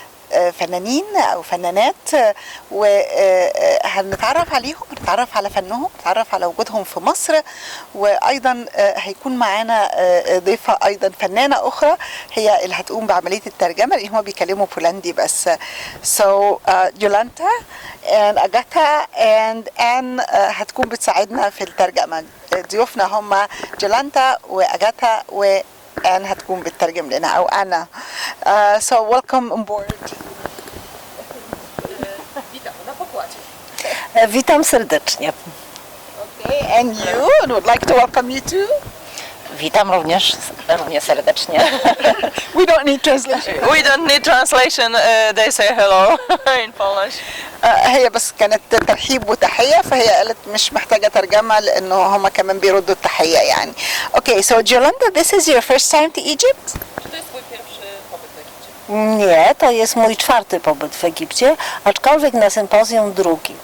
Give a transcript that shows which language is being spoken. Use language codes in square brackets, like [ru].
[ar] فنانين او فنانات وهنتعرف عليهم، نتعرف على فنهم، نتعرف على وجودهم في مصر. وايضا هيكون معانا ضيفه ايضا فنانه اخرى هي اللي هتقوم بعمليه الترجمه لان هم بيكلموا بولندي بس. [en] So Jolanta and Agata and Anne [ar] هتكون بتساعدنا في الترجمه. ضيوفنا هم جولانتا واجاتا وان هتكون بتترجم لنا او انا. [en] So welcome on board. [pl] Witam serdecznie. [en] Okay, and you would like to welcome you too. [pl] Witam również serdecznie. [en] We don't need translation. We don't need translation. They say hello in Polish. [ar] هي بس كانت ترحيب وتحية فهي قالت مش محتاجة ترجمة لأنه هما كمان بيردوا التحية يعني. [en] Okay, so Jolanta, this is your first time to Egypt? [pl] Czy to jest twój pierwszy pobyt w Egipcie? Nie, to jest mój 4. pobyt w Egipcie, aczkolwiek na sympozjum 2.